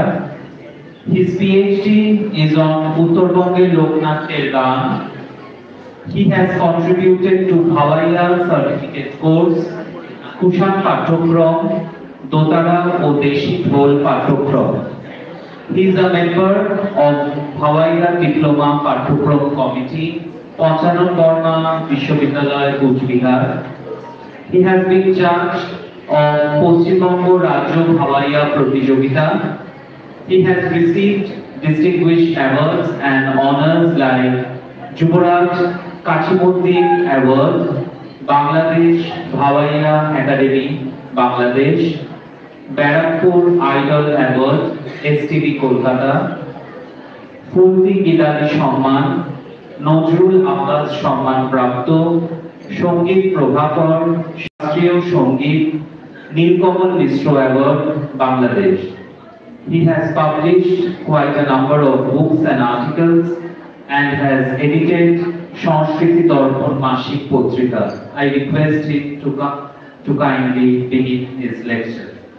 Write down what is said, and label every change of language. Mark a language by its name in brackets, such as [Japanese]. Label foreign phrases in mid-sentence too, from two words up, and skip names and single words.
[English] His PhD is on Uttarbonge Loknathyer Gan. He has contributed to Bhavaiya certificate course, Kushan Pathokram, Dotara o Deshi Dhol Pathokram. He is a member of Bhavaiya Diploma Pathokram Committee, Panchanan Borma Vishwavidyalaya, Kuch Bihar. He has been judged of Poschimbango Rajya Bhavaiya Pratijogita. He has received distinguished awards and honors like Juboraj Kachimuddin Award, Bangladesh Bhavaiya Academy, Bangladesh, Barakpur Idol Award, STB Kolkata, [Bangla] Fulti Gidali সম্মান, নজরুল আব্বাস সম্মান প্রাপ্ত, সঙ্গীত প্রভাকর, শাস্ত্রীয় সঙ্গীত, নীলকমল মিশ্র অ্যাওয়ার্ড, বাংলাদেশ. [English] He has published quite a number of books and articles and has edited Sanskriti Darpan Mashik Potrika. I request him to kindly begin his lecture.